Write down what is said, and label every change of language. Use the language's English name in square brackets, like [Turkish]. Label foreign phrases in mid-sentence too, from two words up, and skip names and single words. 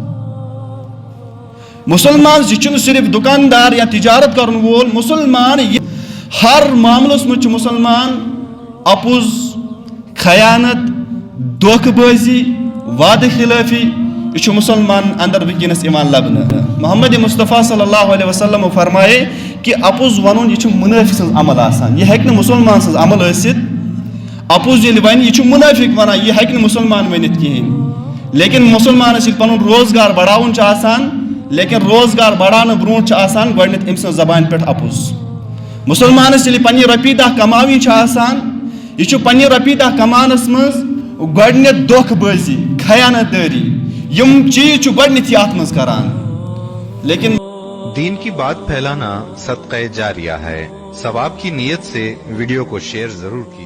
[Kashmiri] مسلمان یہ چھُنہٕ صرف دکاندار یا تجارت کرن وول، مسلمان ہر معاملس منٛز چھُ مسلمان اپُز، خیانت، دھوکہ بٲزی، وعدٕ خلٲفی، یہ چھُ مسلمان اندر ونکینس یوان لبنہٕ۔ محمد مصطفیٰ [Arabic] صلی اللہ علیہ وسلم [Kashmiri] فرمائے کہ اپُز ونن یہ منافق سن عمل آسان، یہ ہیکہ مسلمان سن عمل ٲسِتھ اپوز ییٚلہِ ونہِ یہ منافق ونان، یہ ہیکہ مسلمان ؤنِتھ کِہیٖنۍ۔ لیکن مسلمانس ییٚلہِ پنُن روزگار بڑاوُن چھُ آسان، لیکن روزگار بڑاونہٕ برونٛٹھ چھُ آسان گۄڈٕنیتھ أمۍ سٕنٛز زبانہِ پٮ۪ٹھ اپُز۔ مسلمانس ییٚلہِ پننہِ رۄپیہِ دہ کماوٕنۍ چھِ آسان، یہ چھُ پننہِ رۄپیہِ دہ کماونس منٛز گۄڈٕنیتھ دھوکہ بٲزی، خیانت دٲری، یم چیز چھُ گۄڈٕنیتھٕے اتھ منٛز کران۔ لیکن [Urdu] دین کی بات پھیلانا صدقہ جاریہ ہے، ثواب کی نیت سے ویڈیو کو شیئر ضرور کی۔